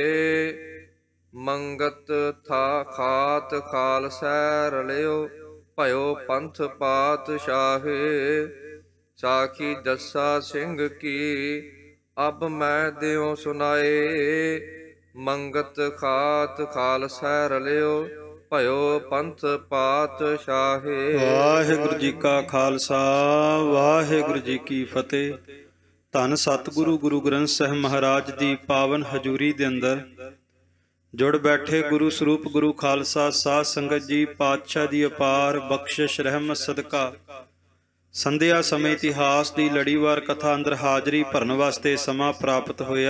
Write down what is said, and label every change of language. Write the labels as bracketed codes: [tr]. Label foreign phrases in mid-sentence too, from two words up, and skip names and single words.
[pa] ਮੰਗਤ ਥਾ ਖਾਤ ਖਾਲਸੈ ਰਲਿਓ, ਭਯੋ ਪੰਥ ਪਾਤਸ਼ਾਹੇ। ਸਾਖੀ ਜੱਸਾ ਸਿੰਘ ਕੀ ਅਬ ਮੈਂ ਦੇਊਂ ਸੁਨਾਏ। ਮੰਗਤ ਖਾਤ ਖਾਲਸੈ ਰਲਿਓ, ਭਯੋ ਪੰਥ ਪਾਤਸ਼ਾਹੇ। ਵਾਹਿਗੁਰੂ ਜੀ ਕਾ ਖਾਲਸਾ ਵਾਹਿਗੁਰੂ ਜੀ ਕੀ ਫਤਿਹ। ਧੰਨ ਸਤਿਗੁਰੂ ਗੁਰੂ ਗ੍ਰੰਥ ਸਾਹਿਬ ਮਹਾਰਾਜ ਦੀ ਪਾਵਨ ਹਜ਼ੂਰੀ ਦੇ ਅੰਦਰ ਜੁੜ ਬੈਠੇ ਗੁਰੂ ਸਰੂਪ ਗੁਰੂ ਖਾਲਸਾ ਸਾਧ ਸੰਗਤ ਜੀ, ਪਾਤਸ਼ਾਹ ਦੀ ਅਪਾਰ ਬਖਸ਼ਿਸ਼ ਰਹਿਮਤ ਸਦਕਾ ਸੰਧਿਆ ਸਮੇਂ ਇਤਿਹਾਸ ਦੀ ਲੜੀਵਾਰ ਕਥਾ ਅੰਦਰ ਹਾਜ਼ਰੀ ਭਰਨ ਵਾਸਤੇ ਸਮਾਂ ਪ੍ਰਾਪਤ ਹੋਇਆ।